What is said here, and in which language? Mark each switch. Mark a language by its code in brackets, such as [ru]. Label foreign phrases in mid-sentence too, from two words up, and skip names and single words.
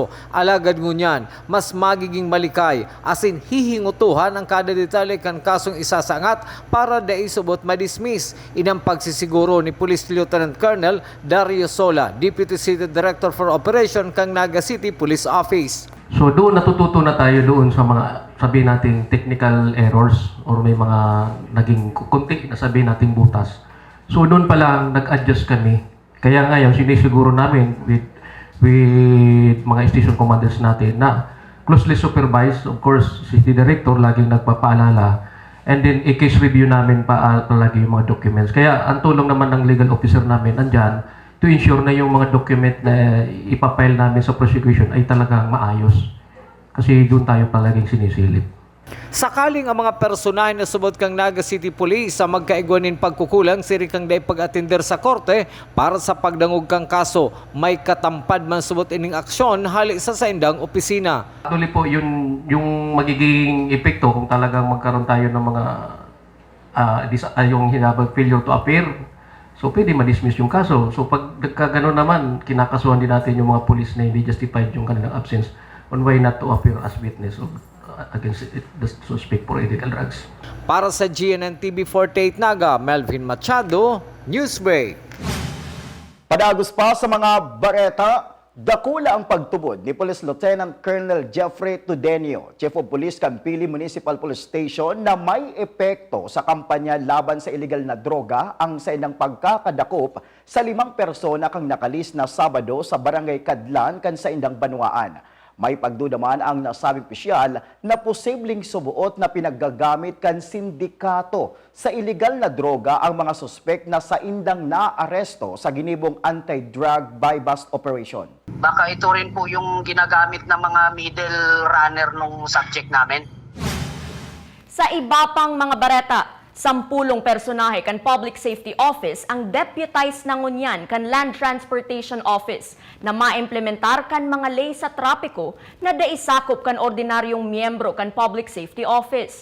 [bik] Alagad ngunyan, mas magiging malikay. [en] As in [bik] hihingutuhan ang kada detalye kan kasong isasangat para daisubot madismiss. Inang pagsisiguro ni Police Lieutenant Colonel Dario Sola, Deputy City Director for Operation kang Naga City Police Office. [tl] So doon natututo na tayo doon sa mga sabihin nating [en] technical errors [tl] or may mga naging konti na sabihin nating butas. So doon pa lang nag-adjust kami. Kaya ngayon sinisiguro namin with mga [en] station commanders [tl] natin na [en] closely supervised, of course, [tl] City Director laging nagpapaalala, and then i-case review namin palagi yung mga documents. Kaya ang tulong naman ng legal officer namin andyan [en] to ensure [tl] na yung mga document na ipapile namin sa prosecution ay talagang maayos. Kasi doon tayo palaging sinisilip. [bik] Sakaling ang mga personahe na subot kang Naga City Police sa magkaigwanin pagkukulang siri kang day pag-atender sa korte para sa pagdangog kang kaso, may katampad man subot ining aksyon hali sa saindang opisina. [tl] Actually po yung magiging epekto kung talagang magkaroon tayo ng mga yung hinabang [en] failure to appear. [tl] So, pwede ma-dismiss yung kaso. So, pag gano'n naman, kinakasuhan din natin yung mga police na hindi justified yung kanilang [en] absence on why not to appear as witness against the suspect for illegal drugs. [tl] Para sa GNN TV 48 Naga, Melvin Machado, Newsbreak. [bik] Padagos pa sa mga bareta, dakula ang pagtubod ni Police Lieutenant Colonel Jeffrey Tudenio, Chief of Police Campili Municipal Police Station, na may epekto sa kampanya laban sa illegal na droga ang sa inang pagkakadakop sa 5 persona kang nakalis na Sabado sa Barangay Kadlan kan sa indang Banwaan. May pagdudaman ang nasabing opisyal na posibleng subuot na pinaggagamit kan sindikato sa illegal na droga ang mga suspek na sa indang naaresto sa ginibong [en] anti-drug buy-bust operation. [tl] Baka ito rin po yung ginagamit ng mga [en] middle runner [tl] nung subject namin. [bik] Sa iba pang mga bareta, 10 personahe kan Public Safety Office ang deputized na ngunyan kan Land Transportation Office na maimplementar kan mga ley sa trapiko na daisakop kan ordinaryong miyembro kan Public Safety Office.